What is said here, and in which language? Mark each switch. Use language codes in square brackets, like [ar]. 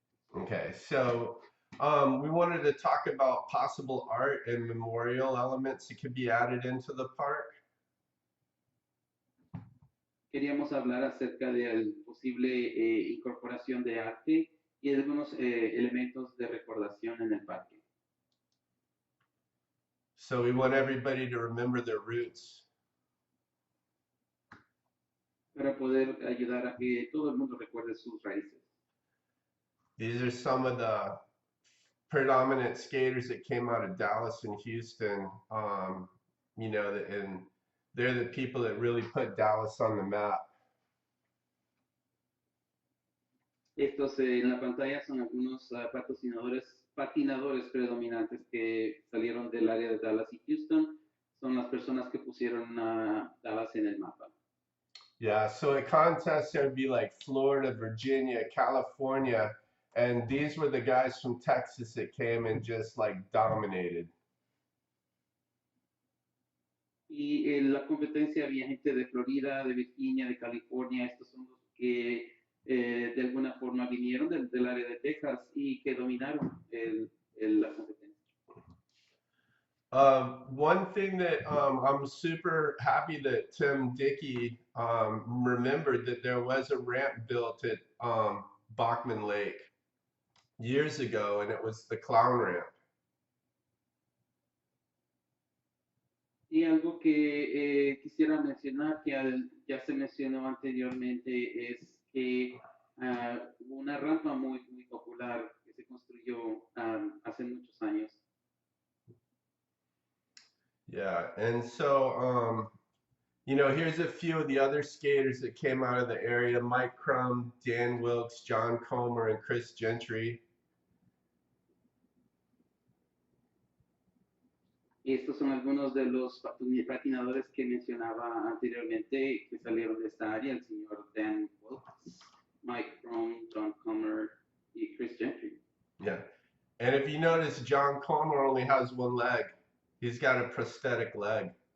[en] Okay, so we wanted to talk about possible art and memorial elements that could be added into the park. [es] Queríamos hablar acerca de la posible incorporación de arte y de algunos elementos de recordación en el parque. [en] So we want everybody to remember their roots. [es] Para poder ayudar a que todo el mundo recuerde sus raíces. [en] These are some of the predominant skaters that came out of Dallas and Houston, you know, and they're the people that really put Dallas on the map. [es] Estos en la pantalla son algunos patinadores predominantes que salieron del área de Dallas y Houston. Son las personas que pusieron a Dallas en el mapa. [en] Yeah, so at contests, there would be like Florida, Virginia, California, and these were the guys from Texas that came and just like dominated. [es] Y en la competencia había gente de Florida, de Virginia, de California. Estos son los que de alguna forma vinieron del área de Texas y que dominaron la competencia. [en] One thing that I'm super happy that Tim Dickey remembered that there was a ramp built at Bachman Lake years ago, and it was the clown ramp. [es] Y algo que quisiera mencionar, que ya se mencionó anteriormente, es que hubo una rampa muy popular que se construyó hace muchos años. [en] Yeah, and so, you know, here's a few of the other skaters that came out of the area: Mike Crum, Dan Wilkes, John Comer, and Chris Gentry. [es] Estos son algunos de los patinadores que mencionaba anteriormente que salieron de esta área: el señor Dan Wilkes, Mike Crum, John Comer y Chris Gentry. [en] Yeah, and if you notice, John Comer only has one leg. He's got a prosthetic leg.